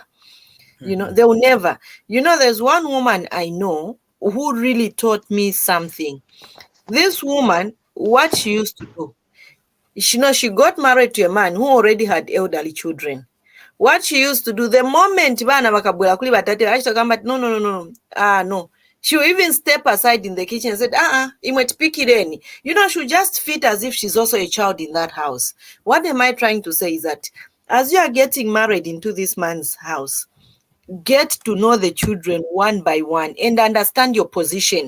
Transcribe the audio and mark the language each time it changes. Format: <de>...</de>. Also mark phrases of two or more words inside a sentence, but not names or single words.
<en>They will never. There's one woman I know who really taught me something. This woman, what she used to do, she got married to a man who already had elderly children. What she used to do, the moment</en> <bem>bana bakabwela kuli batate, ashitagamba,</bem> <en>no, no, no, no, no. She will even step aside in the kitchen and said, imwetipikireni. She'll just fit as if she's also a child in that house. What am I trying to say is that as you are getting married into this man's house, get to know the children one by one and understand your position.</en>